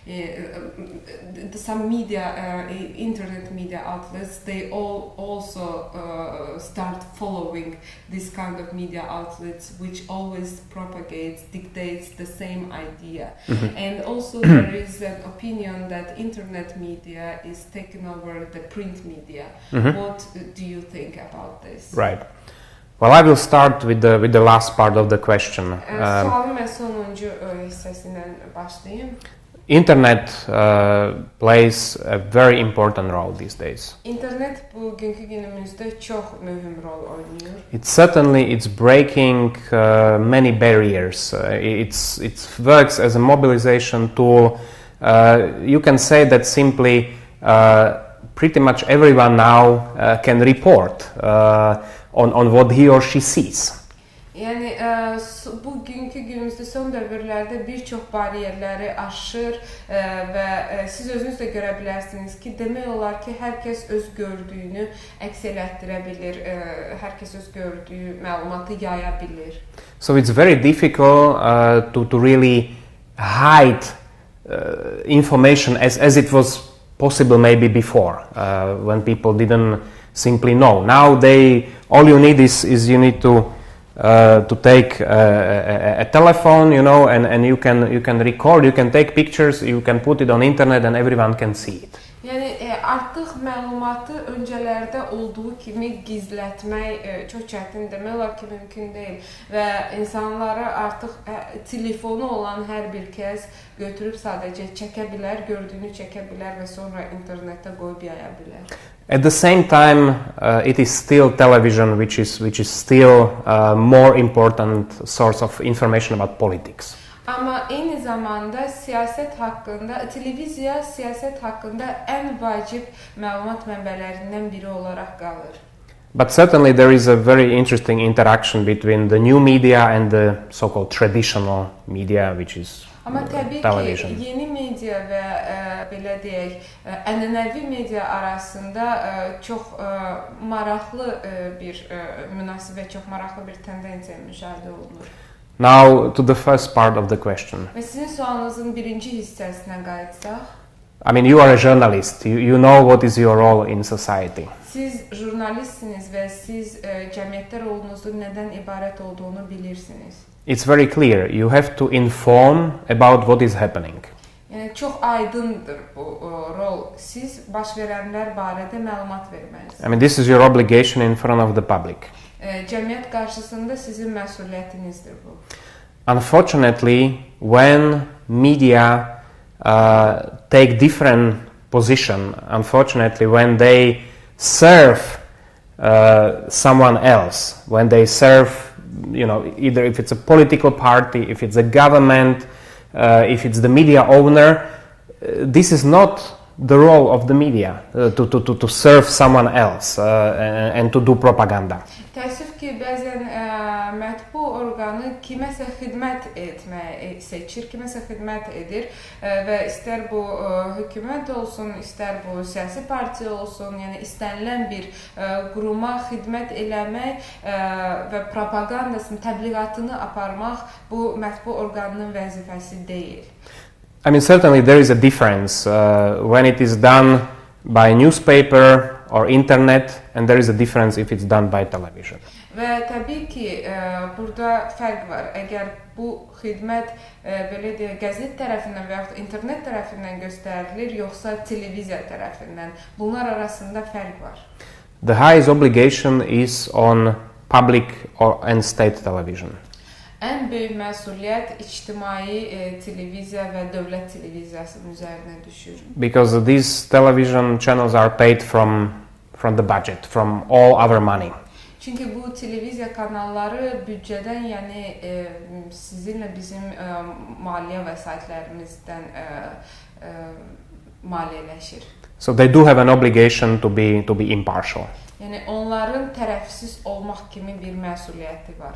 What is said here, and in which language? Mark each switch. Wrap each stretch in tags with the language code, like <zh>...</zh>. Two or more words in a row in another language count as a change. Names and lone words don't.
<en>Some media, internet media outlets, they all also start following this kind of media outlets, which always propagates, dictates the same idea. And also there is an opinion that internet media is taking over the print media. What do you think about this? Right. Well, I will start with the last part of the question.</en> <az>Sualın mən sonuncu hissəsindən başlayayım.</az> <en>Internet plays a very important role these days.</en> <az>İnternet bugünkü günümüzdə çox mühüm rol oynayır.</az> <en>It's breaking many barriers. It works as a mobilization tool. You can say that simply pretty much everyone now can report on what he or she sees.</en> <az>Yəni bugünkü günümüzdə son dövrlərdə bir çox bariyerləri aşır və siz özünüz də görə bilərsiniz ki, demək olar ki, hər kəs öz gördüyünü əks elətdirə bilir, hər kəs öz gördüyü məlumatı yaya bilir.</az> <en>So it's very difficult to really hide information as it was possible maybe before, when people didn't simply know. Now all you need is you need to take a telephone, you know, and you can record, you can take pictures, you can put it on internet, and everyone can see it.</en> <az>Yəni artıq məlumatı öncələrdə olduğu kimi gizlətmək çox çətin, demək olar ki, mümkün deyil və insanları artıq telefonu olan hər bir kəs götürüb sadəcə çəkə bilər, gördüyünü çəkə bilər və sonra internetdə qoyub yaya bilər.</az> <en>At the same time, it is still television, which is still more important source of information about politics.</en> <az>Amma eyni zamanda siyasət haqqında, televiziya siyasət haqqında ən vacib məlumat mənbələrindən biri olaraq qalır.</az> <en>But certainly there is a very interesting interaction between the new media and the so-called traditional media, which is</en> <az>Amma təbii</az> <en>television.</en> <az>ki, yeni media və belə deyək, ənənəvi media arasında çox maraqlı bir münasibət, çox maraqlı bir tendensiya müşahidə olunur.</az> <en>Now to the first part of the question.</en> <az>Və sizin sualınızın birinci hissəsinə qayıtsaq,</az> <en>I mean, you are a journalist. You know what is your role in society.</en> <az>siz jurnalistsiniz və siz cəmiyyətdə rolunuzun nədən ibarət olduğunu bilirsiniz.</az> <en>It's very clear. You have to inform about what is happening.</en> <az>Yəni çox aydındır bu rol. Siz baş verənlər barədə məlumat verməlisiniz.</az> <en>I mean, this is your obligation in front of the public.</en> <az>Cəmiyyət qarşısında sizin məsuliyyətinizdir bu.</az> <en>Unfortunately, when media take different position, unfortunately, when they serve someone else, when they serve, you know, either if it's a political party, if it's a government, if it's the media owner, this is not the role of the media to serve someone else and to do propaganda.</en> <az>Təəssüf ki, bəzən mətbu orqanı kiməsə xidmət etməyi seçir, kiməsə xidmət edir və istər bu hökumət olsun, istər bu siyasi partiya olsun, yəni istənilən bir quruma xidmət eləmək və propagandasını, təbliğatını aparmaq bu mətbu orqanının vəzifəsi deyil.</az> <en>I mean, certainly there is a difference when it is done by newspaper or internet, and there is a difference if it's done by television.</en> <az>Və təbii ki, burada fərq var. Əgər bu xidmət belə deyək, qəzet tərəfindən və yaxud internet tərəfindən göstərilir, yoxsa televiziya tərəfindən, bunlar arasında fərq var.</az> <en>The highest obligation is on public and state television.</en> <az>Ən böyük məsuliyyət ictimai televiziya və dövlət televiziyasının üzərinə düşür.</az> <en>Because these television channels are paid from the budget, from all our money.</en> <az>Çünki bu televiziya kanalları büdcədən, yəni sizinlə bizim maliyyə vəsaitlərimizdən maliyyələşir.</az> <en>So they do have an obligation to be impartial.</en> <az>Yəni onların tərəfsiz olmaq kimi bir məsuliyyəti var.</az>